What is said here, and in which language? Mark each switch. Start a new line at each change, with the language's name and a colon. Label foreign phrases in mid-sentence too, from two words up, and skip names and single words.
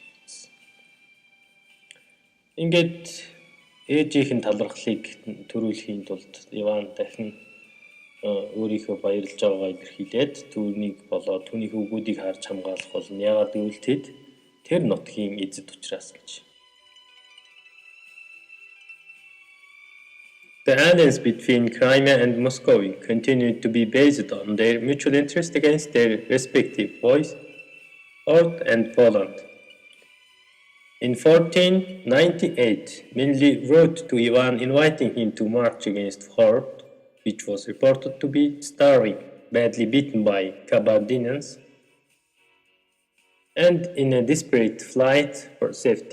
Mongolian: Ингээд ээжийнх нь талархлыг төрүүлэхийн тулд Иван дахин өөрийнхөө баярлж байгаагаа илэрхийлээд түүнийг болоод түүний хөвгүүдийг харж хамгаалах болно. Яагаад гэвэл тэд тэр нутгийн эзэд учраас гэж.
English: The alliance between Crimea and Moscow continued to be based on their mutual interest against their respective boys, Ord and Poland. In 1498, Mengli wrote to Ivan inviting him to march against Horde, which was reported to be starving, badly beaten by Kabardinians, and in a desperate flight for safety.